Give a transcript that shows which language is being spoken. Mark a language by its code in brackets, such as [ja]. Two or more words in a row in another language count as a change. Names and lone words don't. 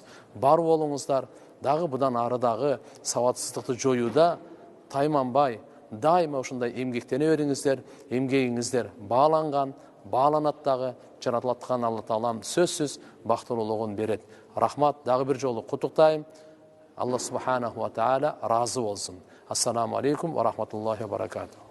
[ky] Бар болуңуздар, дагы будан ары дагы сабатсыздыкты жоюуда тайманбай, дайыма ушундай эмгектене бериңиздер. Эмгегиңиздер бааланган, бааланат дагы, жараткан Алла Таалам сөзсүз бактылуулугун берет. Рахмат, дагы бир жолу куттуктайм. [ar] الله سبحانه وتعالى [ky] разы болсун. [ar] السلام عليكم ورحمة الله وبركاته.